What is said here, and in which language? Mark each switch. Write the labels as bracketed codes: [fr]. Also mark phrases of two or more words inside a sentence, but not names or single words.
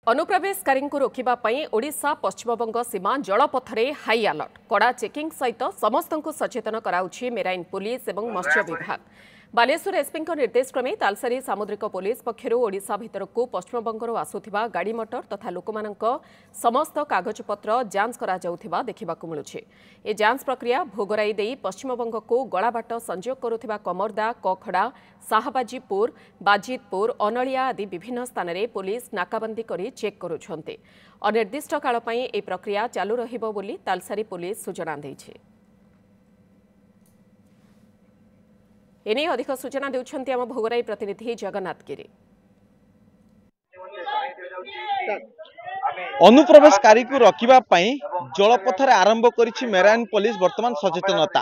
[or] ଅନୁପ୍ରବେଶକାରୀ ରୋକିବା ଓଡ଼ିଶା ପଶ୍ଚିମବଙ୍ଗ ସୀମା ଜଳପଥରେ [en] high alert [or] କଡ଼ା ଚେକିଂ ସହିତ ସମସ୍ତ ସଚେତନ କରାଉଛି [en] marine police [or] ଓ ମତ୍ସ୍ୟ ବିଭାଗ। ବାଲେଶ୍ୱର ଏସପି ନିର୍ଦ୍ଦେଶ କ୍ରମେ ତାଳସାରୀ ସାମୁଦ୍ରିକ ପୋଲିସ ପକ୍ଷର ଓଡ଼ିଶା ଭିତରକୁ ପଶ୍ଚିମବଙ୍ଗର ଆସୁଥିବା ଗାଡ଼ି ମୋଟର ତଥା ଲୋକମାନଙ୍କ ସମସ୍ତ କାଗଜପତ୍ର ଯାଞ୍ଚ କରାଯାଉଥିବା ଦେଖିବାକୁ ମିଳୁଛି। ଏ ଯାଞ୍ଚ ପ୍ରକ୍ରିୟା ଭୋଗରାଇ ଦେଇ ପଶ୍ଚିମବଙ୍ଗକୁ ଗଲାବାଟ ସଂଯୋଗ କରୁଥିବା କମରଦା, କଖଡ଼ା, ଶାହବାଜୀପୁର, ବାଜିତପୁର, ଅନଲିଆ ଆଦି ବିଭିନ୍ନ ସ୍ଥାନରେ ପୋଲିସ ନାକାବନ୍ଦୀ କରି ଚେକ କରୁଛନ୍ତି। ଅନିର୍ଦ୍ଦିଷ୍ଟ କାଳ ପାଇଁ ଏ ପ୍ରକ୍ରିୟା ଚାଲୁ ରହିବ ବୋଲି ତାଳସାରୀ ପୋଲିସ ସୂଚନା ଦେଇଛି। ଏନେଇ ଅଧିକ ସୂଚନା ଦେଉଛନ୍ତି ଆମ ଭୋଗରାଇ ପ୍ରତିନିଧି ଜଗନ୍ନାଥ ଗିରି। ଅନୁପ୍ରବେଶକାରୀକୁ ରଖିବା ପାଇଁ ଜଳପଥରେ ଆରମ୍ଭ କରିଛି [en] marine police [or] ବର୍ତ୍ତମାନ ସଚେତନତା।